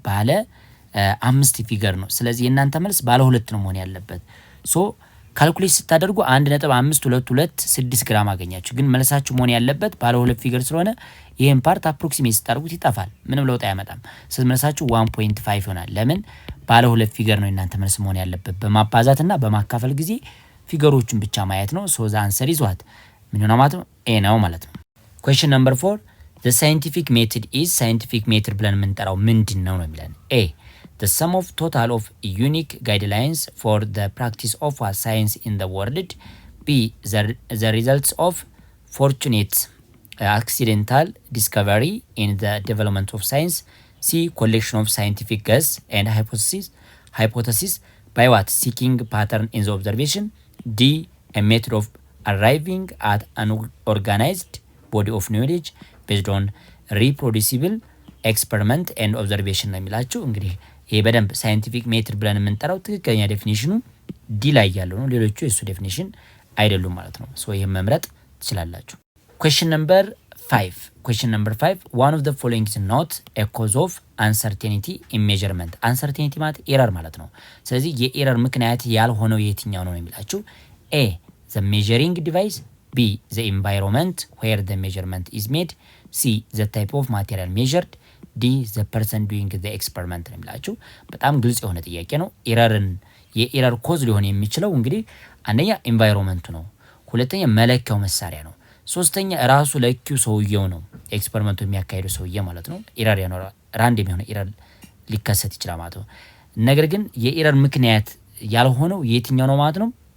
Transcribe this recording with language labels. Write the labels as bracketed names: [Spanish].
[Amharic] ባለ 5 ፊገር ነው። ስለዚህ የእናንተ መልስ ባለ 2 ነው መሆን ያለበት። ሶ ካልኩሌት ስታደርጉ 1.522 ግራም አገኛችሁ። ግን መልሳችሁ መሆን ያለበት ባለ 2 ፊገር ስለሆነ ይሄን ፓርት አፕሮክሲሜት ስታደርጉት ይጠፋል፣ ምንም ለውጥ አያመጣም። ስለዚህ መልሳችሁ 1.5 ይሆናል። ለምን? ባለ 2 ፊገር ነው የእናንተ መልስ መሆን ያለበት። በማባዛትና በማካፈል ጊዜ ፊገሮቹን ብቻ ማየት ነው። [English] ሶ ዘ አንሰር ኢዝ ዋት [Amharic] ምን ሆነ ማለት ነው? ኤ ነው ማለት ነው። ኩዌስችን ነምበር 4 [English] the scientific method is [Amharic] scientific method ብለን የምንጠራው ምንድን ነው የሚለን? [English] ኤ the sum of total of unique guidelines for the practice of science in the world. B the results of fortunate accidental discovery in the development of science. C collection of scientific guess and hypothesis by what? Seeking pattern in the observation. D a method of arriving at an organized body of knowledge based on reproducible experiment and observation [Amharic] ነው የሚላችሁ። እንግዲህ ይሄ በደንብ ሳይንቲፊክ ሜትድ ብለን የምንጠራው ትክክለኛ ዴፊኒሽኑ ዲ ላይ ያለው ነው። ሌሎቹ የሱ ዴፊኒሽን አይደሉም ማለት ነው። ሶ ይሄን መምረጥ ትችላላችሁ። ኩዌስችን ነምበር [English] 5 one of the following is not a cause of uncertainty in measurement. [Amharic] uncertainty ማለት ኤረር ማለት ነው። ስለዚህ የኤረር ምክንያት ያልሆነው የትኛው ነው የሚላችሁ? [English] ኤ the measuring device. B the environment where the measurement is made. C the type of material measured. D the person doing the experiment [Amharic] ነው የሚላችሁ። በጣም ግልጽ የሆነ ጥያቄ ነው። የኤረር ኮዝ ሊሆን የሚችለው እንግዲህ አንደኛ ኢንቫይሮንመንቱ ነው፣ ሁለተኛ መለኪያው መሳሪያ ነው፣ ሶስተኛ ራሱ ለኪው ሰውየው ነው፣ ኤክስፐሪመንቱ የሚያካሂደው ሰውዬ ማለት ነው። ኤረር ያኖራል፣ ራንደም የሆነ ኤረር ሊከሰት ይችላል ማለት ነው። ነገር ግን የኤረር ምክንያት ያልሆነው የትኛው ነው ማለት ነው?